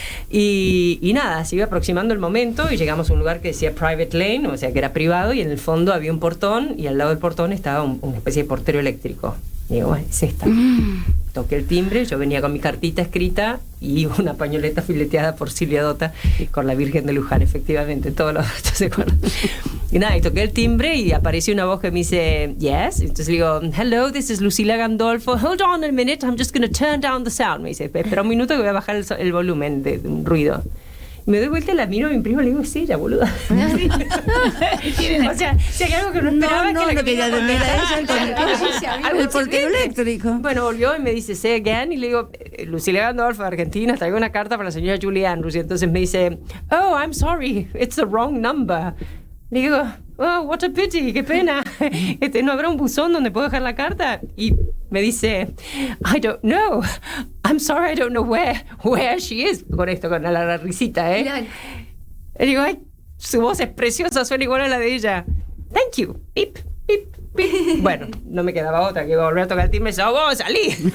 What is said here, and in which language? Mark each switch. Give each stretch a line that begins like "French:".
Spanish: Y nada, se iba aproximando el momento y llegamos a un lugar que decía Private Lane, o sea que era privado, y en el fondo había un portón y al lado del portón estaba una especie de portero eléctrico. Y digo, bueno, es esta. Toqué el timbre, yo venía con mi cartita escrita y una pañoleta fileteada por Silvia Dota con la Virgen de Luján, efectivamente, todos los datos se acuerdan. Y nada, y toqué el timbre y apareció una voz que me dice, yes. Entonces le digo,
English: hello, this is
Spanish: Lucila Gandolfo.
English: Hold on a minute, I'm just going to turn down the sound.
Spanish: Me dice, espera un minuto que voy a bajar el volumen de un ruido. Me doy vuelta, la miro a mi primo y le digo, es ella, boluda. O sea, si hay algo que no esperaba, no, que lo que ya no era ella, el portero eléctrico. Bueno, volvió y me dice,
English: say again,
Spanish: y le digo, Lucila Gandolfo de Argentina, traigo una carta para la señora Julie Andrews, y entonces me dice,
English: oh, I'm sorry, it's the wrong number.
Spanish: Le digo,
English: oh, what a pity,
Spanish: qué pena. ¿No habrá un buzón donde puedo dejar la carta? Y me dice,
English: I don't know. I'm sorry, I don't know where she is.
Spanish: Con esto, con la risita, ¿eh? Le digo, ay, su voz es preciosa, suena igual a la de ella.
English: Thank you.
Spanish: Pip, pip, pip. Bueno, no me quedaba otra que iba a volver a tocar el timbre y me dice, oh, salí.